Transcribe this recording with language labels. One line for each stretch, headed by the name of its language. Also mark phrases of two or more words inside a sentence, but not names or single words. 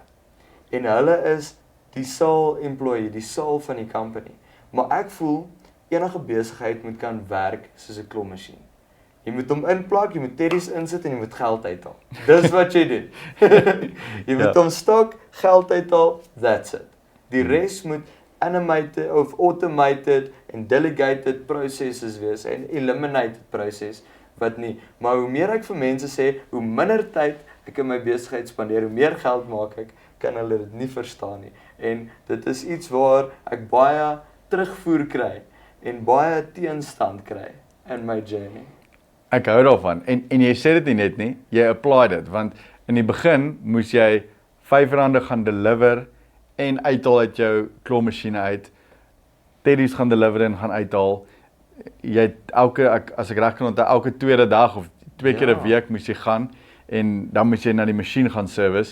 Afrikaans: En hulle is die
English: sole employee,
Afrikaans: die soul van die company. Maar ek voel, enige besigheid moet kan werk soos 'n klommasjien. Jy moet hom inplak, jy moet teddies insit en jy moet geld uithaal. Dis wat jy doen. Jy moet hom stok, geld uithaal,
English: that's it.
Afrikaans: Die res moet animated of automated en
English: delegated processes
Afrikaans: wees en
English: eliminated process
Afrikaans: wat nie. Maar hoe meer ek vir mense sê, hoe minder tyd ek in my besigheid spandeer, hoe meer geld maak ek, kan hulle dit nie verstaan nie. En dit is iets waar ek baie terugvoer kry en baie teenstand kry in my journey. Ek hou daarvan, en jy sê dit nie net nie, jy apply dit, want in die begin moes jy R5 gaan deliver en uithaal uit jou klommasjiene uit, teddies gaan deliver en gaan uithaal, jy het as ek reg kan onthou, elke tweede dag of 2 keer 'n week moes jy gaan, en dan moes jy na die masjien gaan service.